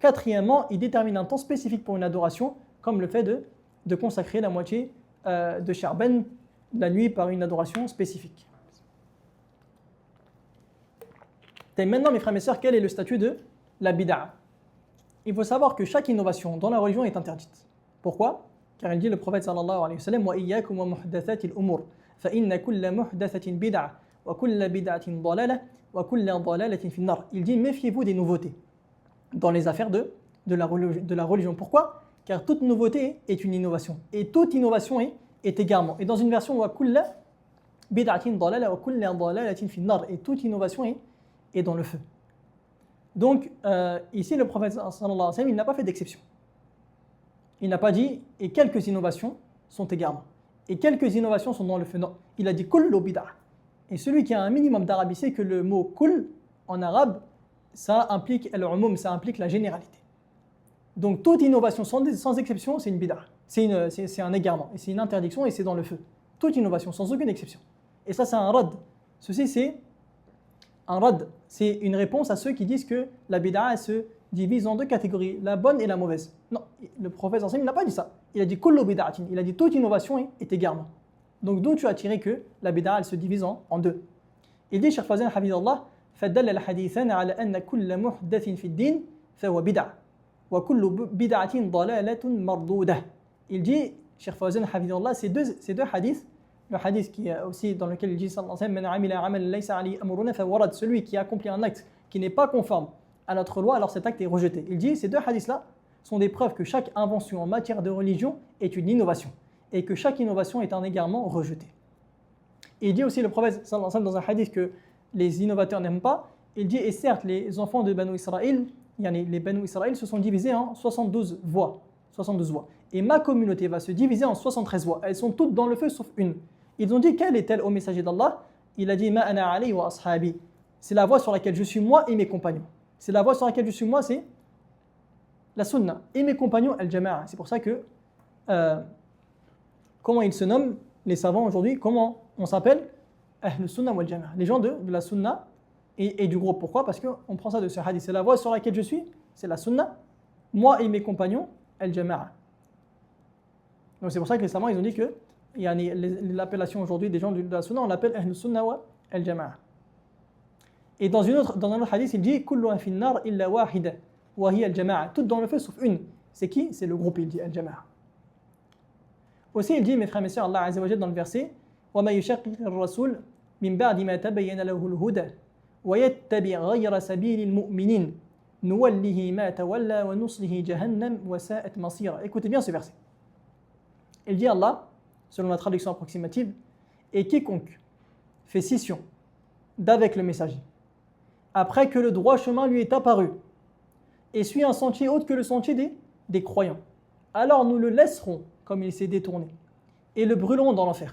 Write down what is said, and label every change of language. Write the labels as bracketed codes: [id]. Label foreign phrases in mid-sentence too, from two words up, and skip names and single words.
[fr] Quatrièmement, il détermine un temps spécifique pour une adoration, comme le fait de consacrer la moitié de Sha'ban la nuit par une adoration spécifique. Et maintenant, mes frères et mes sœurs, quel est le statut de la bid'a? Il faut savoir que chaque innovation dans la religion est interdite. Pourquoi? Car il dit le prophète [ar] صلى الله عليه وسلم وإياكم ومحدثات الأمور فإن كل محدثة بدعة وكل بدعة ضلالة وكل ضلالة في النار. [fr] Il dit méfiez-vous des nouveautés dans les affaires de la religion. Pourquoi? Car toute nouveauté est une innovation et toute innovation est égarement. Et dans une version [ar] وكل بدعة ضلالة وكل ضلالة في النار, [fr] et toute innovation est dans le feu. Donc ici le prophète [ar] صلى الله عليه وسلم, [fr] il n'a pas fait d'exception. Il n'a pas dit et quelques innovations sont égarements et quelques innovations sont dans le feu. Non, il a dit [ar] كل بدعة. [fr] Et celui qui a un minimum d'arabe sait que le mot kull en arabe, ça implique al-umum, ça implique la généralité. Donc toute innovation sans exception, c'est une bid'a. C'est un égarement et c'est une interdiction et c'est dans le feu. Toute innovation sans aucune exception. Et ça c'est un rad. Ceci c'est un rad, c'est une réponse à ceux qui disent que la bid'a se divise en deux catégories, la bonne et la mauvaise. Non, le prophète il n'a pas dit ça. Il a dit [ar] كل بدعة. [fr] Il a dit toute innovation est égarement. Donc d'où tu as tiré que la bid'a elle se divise en deux. Il dit [ar] Cheikh Fawzan hafidallah فدل الحديثان على أن كل محدث في الدين فهو بدعة وكل بدعة ضلالة مردودة. [fr] Il dit Cheikh Fawzan hafidallah ces deux hadiths, le hadith qui est aussi dans lequel il dit [ar] صلى الله عليه وسلم من عمل عملا ليس عليه أمرنا فهو رد, [fr] celui qui accomplit un acte qui n'est pas conforme à notre loi, alors cet acte est rejeté. Il dit ces deux hadiths-là sont des preuves que chaque invention en matière de religion est une innovation et que chaque innovation est un égarement rejeté. Et il dit aussi le prophète [ar] صلى الله عليه وسلم [fr] dans un hadith que les innovateurs n'aiment pas. Il dit et certes les enfants de Banu Israël, les Banu Israël se sont divisés en 72 voies. Et ma communauté va se diviser en 73 voies. Elles sont toutes dans le feu sauf une. Ils ont dit quelle est-elle au messager d'Allah? Il a dit [ar] ما أنا عليه وأصحابي. [fr] C'est la voie sur laquelle je suis moi et mes compagnons. C'est la voie sur laquelle je suis moi, c'est la sunna. Et mes compagnons, al-jama'a. C'est pour ça que, comment ils se nomment, les savants aujourd'hui, comment on s'appelle? [ar] أهل السنة والجماعة. [fr] Les gens de la sunna et du groupe. Pourquoi? Parce qu'on prend ça de ce hadith. C'est la voie sur laquelle je suis, c'est la sunna. Moi et mes compagnons, al-jama'a. Donc c'est pour ça que les savants, ils ont dit que l'appellation aujourd'hui des gens de la sunna, on l'appelle [ar] أهل السنة والجماعة. [fr] Et dans un autre hadith, il dit [ar] كل في النار إلا واحدة وهي الجماعة. [fr] Tout dans le feu sauf une. C'est qui? C'est le groupe, il dit al-jama'a. Aussi, il dit, mes frères et mes sœurs, [ar] الله عز وجل [fr] dans le verset [ar] ومن يشاقق الرسول من بعد ما تبين له الهدى ويتبع غير سبيل المؤمنين نوله ما تولى ونصله جهنم وساءت مصيرا. [fr] Écoutez bien ce verset. Il dit Allah, selon la traduction approximative, et quiconque fait scission d'avec le messager après que le droit chemin lui est apparu, et suit un sentier autre que le sentier des croyants, alors nous le laisserons comme il s'est détourné, et le brûlerons dans l'enfer.